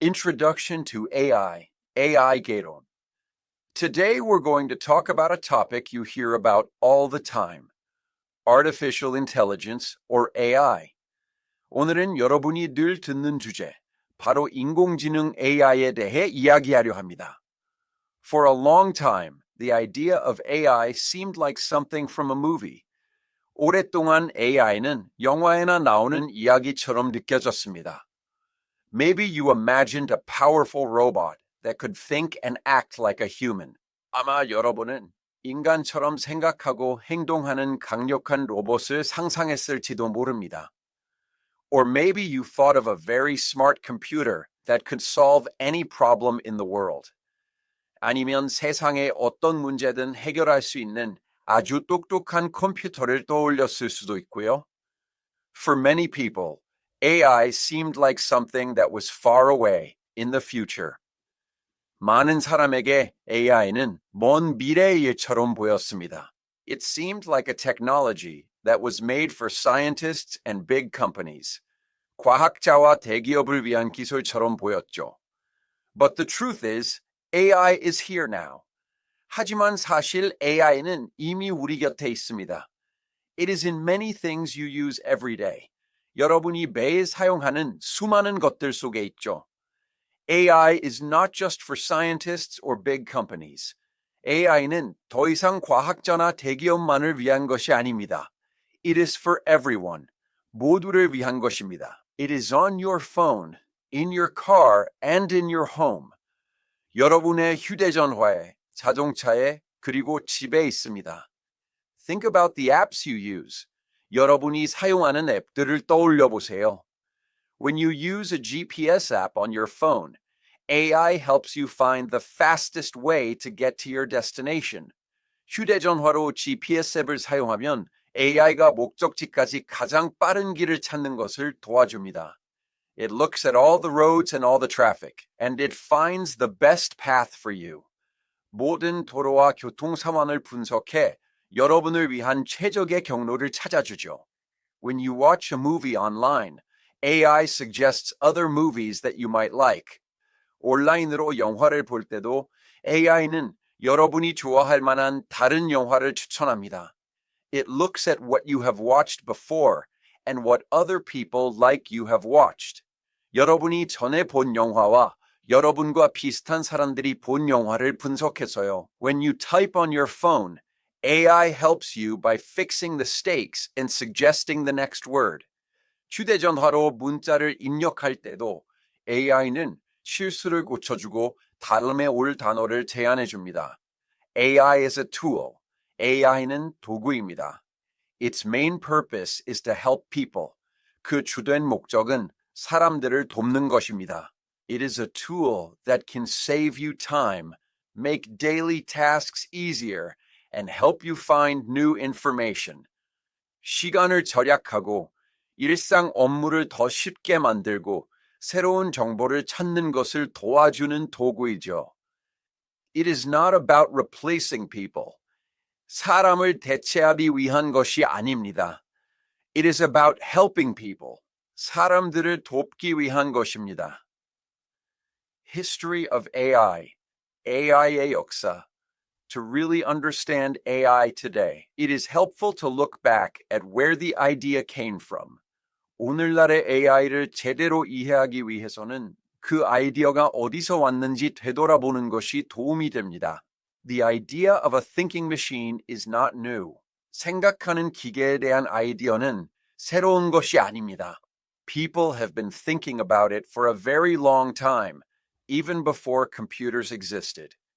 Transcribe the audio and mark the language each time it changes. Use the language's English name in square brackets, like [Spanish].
[English] Introduction to AI 개론. Today we're going to talk about a topic you hear about all the time, artificial intelligence or AI. [Korean] 오늘은 여러분이 늘 듣는 주제, 바로 인공지능 AI에 대해 이야기하려 합니다. [English] For a long time, the idea of AI seemed like something from a movie. [Korean] 오랫동안 AI는 영화에나 나오는 이야기처럼 느껴졌습니다. [English] Maybe you imagined a powerful robot that could think and act like a human. [Korean] 아마 여러분은 인간처럼 생각하고 행동하는 강력한 로봇을 상상했을지도 모릅니다. [English] Or maybe you thought of a very smart computer that could solve any problem in the world. [Korean] 아니면 세상의 어떤 문제든 해결할 수 있는 아주 똑똑한 컴퓨터를 떠올렸을 수도 있고요. [English] For many people, AI seemed like something that was far away in the future. [Korean] 많은 사람에게 AI는 먼 미래의 일처럼 보였습니다. [English] It seemed like a technology that was made for scientists and big companies. [Korean] 과학자와 대기업을 위한 기술처럼 보였죠. [English] But the truth is, AI is here now. [Korean] 하지만 사실 AI는 이미 우리 곁에 있습니다. [English] It is in many things you use every day. [Korean] 여러분이 매일 사용하는 수많은 것들 속에 있죠. [English] AI is not just for scientists or big companies. [Korean] AI는 더 이상 과학자나 대기업만을 위한 것이 아닙니다. [English] It is for everyone. [Korean] 모두를 위한 것입니다. [English] It is on your phone, in your car, and in your home. [Korean] 여러분의 휴대전화에, 자동차에, 그리고 집에 있습니다. [English] Think about the apps you use. [Korean] 여러분이 사용하는 앱들을 떠올려 보세요. [English] When you use a GPS app on your phone, AI helps you find the fastest way to get to your destination. [Korean] 휴대전화로 GPS 앱을 사용하면 AI가 목적지까지 가장 빠른 길을 찾는 것을 도와줍니다. [English] It looks at all the roads and all the traffic, and it finds the best path for you. [Korean] 모든 도로와 교통 상황을 분석해 여러분을 위한 최적의 경로를 찾아주죠. [English] When you watch a movie online, AI suggests other movies that you might like. [Korean] 온라인으로 영화를 볼 때도 AI는 여러분이 좋아할 만한 다른 영화를 추천합니다. [English] It looks at what you have watched before and what other people like you have watched. [Korean] 여러분이 전에 본 영화와 여러분과 비슷한 사람들이 본 영화를 분석해서요. [English] When you type on your phone, AI helps you by fixing the stakes and suggesting the next word. [Korean] 휴대전화로 문자를 입력할 때도 AI는 실수를 고쳐주고 다음에 올 단어를 제안해 줍니다. [English] AI is a tool. [Korean] AI는 도구입니다. [English] Its main purpose is to help people. [Korean] 그 주된 목적은 사람들을 돕는 것입니다. [English] It is a tool that can save you time, make daily tasks easier, and help you find new information. [Korean] 시간을 절약하고 일상 업무를 더 쉽게 만들고 새로운 정보를 찾는 것을 도와주는 도구이죠. [English] It is not about replacing people. [Korean] 사람을 대체하기 위한 것이 아닙니다. [English] It is about helping people. [Korean] 사람들을 돕기 위한 것입니다. [English] History of AI, [Korean] AI의 역사. [English] To really understand AI today, it is helpful to look back at where the idea came from. [Korean] 오늘날의 AI를 제대로 이해하기 위해서는 그 아이디어가 어디서 왔는지 되돌아보는 것이 도움이 됩니다. [English] The idea of a thinking machine is not new. [Korean] 생각하는 기계에 대한 아이디어는 새로운 것이 아닙니다. [English] People have been thinking about it for a very long time, even before computers existed.